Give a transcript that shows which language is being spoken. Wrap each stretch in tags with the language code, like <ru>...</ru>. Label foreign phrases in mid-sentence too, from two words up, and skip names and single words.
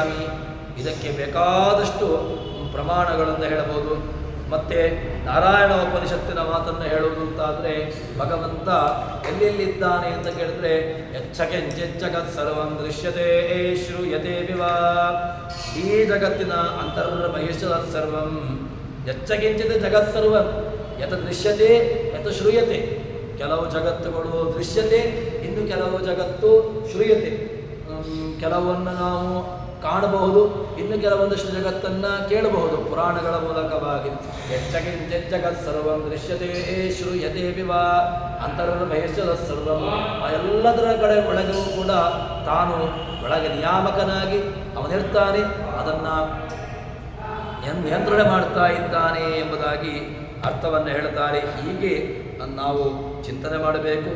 <kn>ಇದಕ್ಕೆ ಬೇಕಾದಷ್ಟು ಪ್ರಮಾಣಗಳನ್ನು ಹೇಳಬಹುದು. ಮತ್ತು ನಾರಾಯಣ ಉಪನಿಷತ್ತಿನ ಮಾತನ್ನು ಹೇಳುವುದು ಅಂತಾದರೆ ಭಗವಂತ ಎಲ್ಲೆಲ್ಲಿದ್ದಾನೆ ಅಂತ ಕೇಳಿದ್ರೆ</kn> <sa>ಯಚ್ಚಕೆಂಚೆಚ್ಚಗತ್ ಸರ್ವಂ ದೃಶ್ಯತೆ ಶ್ರೂಯತೆ ವಿವಾ,</sa> <kn>ಈ ಜಗತ್ತಿನ</kn> <sa>ಅಂತರ್ಬಹಿಷ್ಠ ಸರ್ವಂ ಯಚ್ಚಕಿಂಚಿತ್ ಜಗತ್ ಸರ್ವಂ ಯತ ದೃಶ್ಯತೆ ಯತ ಶ್ರೂಯತೆ.</sa> <kn>ಕೆಲವು ಜಗತ್ತುಗಳು ದೃಶ್ಯತೆ, ಇನ್ನು ಕೆಲವು ಜಗತ್ತು ಶ್ರೂಯತೆ. ಕೆಲವನ್ನು ನಾವು ಕಾಣಬಹುದು, ಇನ್ನು ಕೆಲವೊಂದಷ್ಟು ಜಗತ್ತನ್ನು ಕೇಳಬಹುದು ಪುರಾಣಗಳ ಮೂಲಕವಾಗಿ.</kn> <sa>ಯಚ್ಚಕಿಂಚಿತ್ ಜಗತ್ ಸರ್ವಂ ದೃಶ್ಯತೆ ಶ್ರೂಯತೆ ವಿವಾ ಅಂತರ್ಬಹಿಷ್ಠ ಸರ್ವಂ.</sa> <kn>ಆ ಎಲ್ಲದರ ಕಡೆ ಒಳಗೂ ಕೂಡ ತಾನು ಒಳಗೆ ನಿಯಾಮಕನಾಗಿ ಅವನಿರ್ತಾನೆ, ಅದನ್ನು ನಿಯಂತ್ರಣ ಮಾಡ್ತಾ ಇದ್ದಾನೆ ಎಂಬುದಾಗಿ ಅರ್ಥವನ್ನು ಹೇಳ್ತಾರೆ. ಹೀಗೆ ನಾವು ಚಿಂತನೆ ಮಾಡಬೇಕು.</kn>